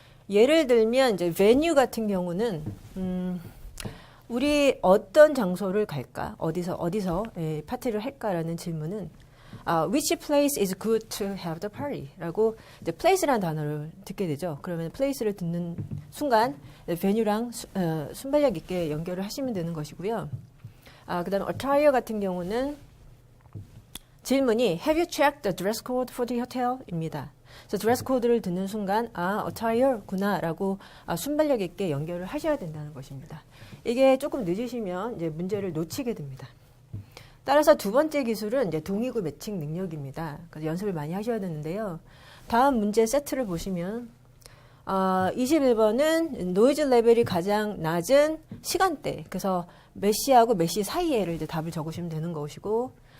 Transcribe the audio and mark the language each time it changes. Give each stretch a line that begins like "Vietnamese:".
Korean: 예를 들면 이제 venue 같은 경우는 우리 어떤 장소를 갈까, 어디서 파티를 할까라는 질문은
English: which place is good to have the party?
Korean: 라고 이제 place라는 단어를 듣게 되죠. 그러면 place를 듣는 순간 venue랑 순발력 있게 연결을 하시면 되는 것이고요. 그다음 attire 같은 경우는 질문이
English: Have you checked the dress code for the hotel?입니다.
Korean: 그래서 드레스 코드를 듣는 순간 attire구나라고 순발력 있게 연결을 하셔야 된다는 것입니다. 이게 조금 늦으시면 이제 문제를 놓치게 됩니다. 따라서 두 번째 기술은 이제 동의구 매칭 능력입니다. 그래서 연습을 많이 하셔야 되는데요. 다음 문제 세트를 보시면 21번은 노이즈 레벨이 가장 낮은 시간대, 그래서 몇 시하고 몇 시 사이에를 이제 답을 적으시면 되는 것이고,